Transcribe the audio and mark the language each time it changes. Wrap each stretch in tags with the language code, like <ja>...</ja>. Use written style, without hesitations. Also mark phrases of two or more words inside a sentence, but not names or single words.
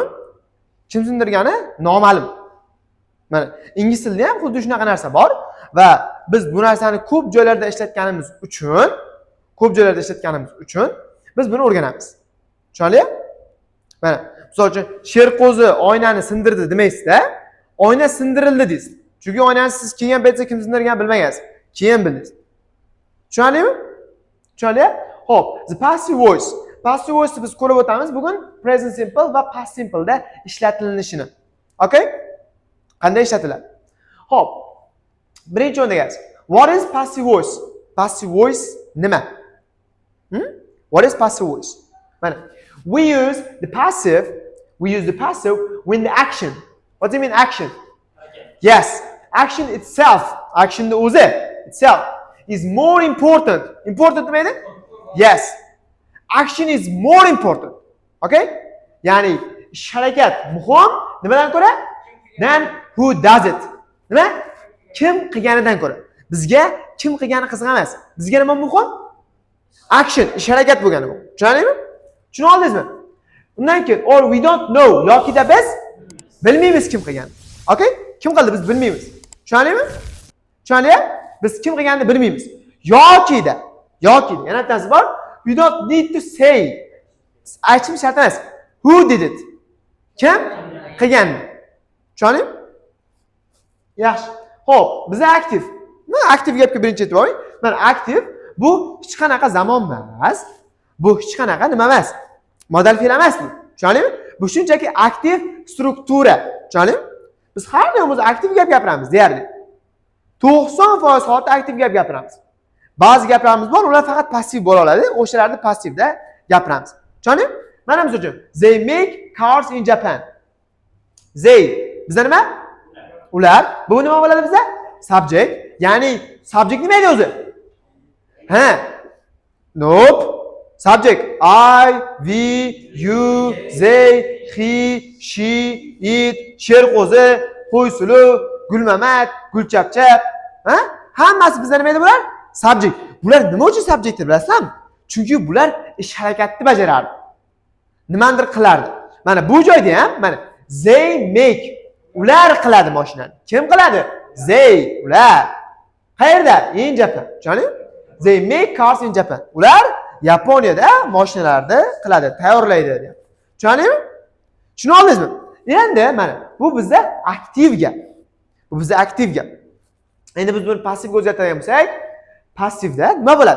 <uz>Kim sindirgani noma'lum. Mana ingliz tilida ham xuddi shunaqa narsa bor va biz bu narsani ko'p joylarda ishlatganimiz uchun biz buni o'rganamiz. Tushunarli? Mana misol uchun Sherqo'zi oynani sindirdi demaysiz-da, oyna sindirildi deysiz. Chunki oynani siz kelgan paytda kim sindirganini bilmagansiz. Keyin bildingiz. Tushunarlimi? Tushunarli? Xo'p,</uz> <en>the passive voice. Passive voice</en> <uz>biz ko'rib o'tamiz bugun</uz> <en>present simple</en> <uz>va</uz> <en>past simple</en> <uz>da ishlatilinishini. Okay? Qanday ishlatiladi? Xo'p. Birinchi o'ringa kelamiz.</uz> <en>What is passive voice? Passive voice nima? What is passive voice? Mana we use the passive when the action. What do you mean action? Yes, action itself, action the o'zi itself is more important. Important demaydi? Yes. Action is more important. Okay?</en> <uz>Ya'ni ish harakat muhim nimadan ko'ra?</uz> <en>Than who does it.</en> <uz>Nima? Kim qilganidan ko'ra. Bizga kim qilgani qiziq emas. Bizga nima muhim? Action, ish harakat bo'lgani bu. Tushunarlimi? Tushuna oldingizmi? Undan keyin</uz> <en>or we don't know</en> <uz>yoki-da biz bilmaymiz kim qilgan. Okay? Kim qildi biz bilmaymiz. Tushunarlimi? Tushunarli? Biz kim qilganini bilmaymiz. Yoki-da yana bittasi bor.</uz> <en>We don't need to say.</en> <uz>Aytishim shart emas.</uz> <en>Who did it?</en> <uz>Kim qilgan? Tushunarli? Yaxshi. Xo'p, biz aktiv. Mana aktiv gapga birinchi aytib qo'ying. Mana aktiv bu hech qanaqa zamon emas. Bu hech qanaqa nima emas. Modal fe'l emas bu. Tushunarlimi? Bu shunchaki aktiv struktura. Tushunarlimi? Biz har doim aktiv gap gapiramiz deyarli. 90% holatda aktiv gap gapiramiz. Ba'zi gaplarimiz bor, ular faqat passiv bo'la oladi. O'shalarni passivda gapiramiz. Tushunarlimi? Mana misol uchun,</uz> <en>they make cars in Japan.</en> <uz>They bizda nima? Ular. Bu nima bo'ladi bizda? Subject. Ya'ni subject nima edi o'zi? Ha. Nope.</uz> <en>Subject I, we, you, they, he, she, it,</en> <uz>Sherqo'zi, Qo'ysulu, Gulmamat, Gulchapchap. Ha? Hammasi bizda nima edi bular? Subject. Bular nima uchun subject deb bilasizmi? Chunki bular ish harakatni bajarardi. Nimadir qilardi. Mana bu joyda ham mana</uz> <en>they make</en> <uz>ular qiladi mashinani. Kim qiladi? They, ular. Qayerda?</uz> <en>In Japan. Tushunarlimi? They make cars in Japan.</en> <uz>Ular Yaponiyada mashinalarni qiladi, tayyorlaydi deyapti. Tushunarlimi? Tushuna oldingizmi? Endi mana bu bizda aktiv gap. Endi biz buni passivga o'zgartirgan bo'lsak, passivda nima bo'ladi?</uz>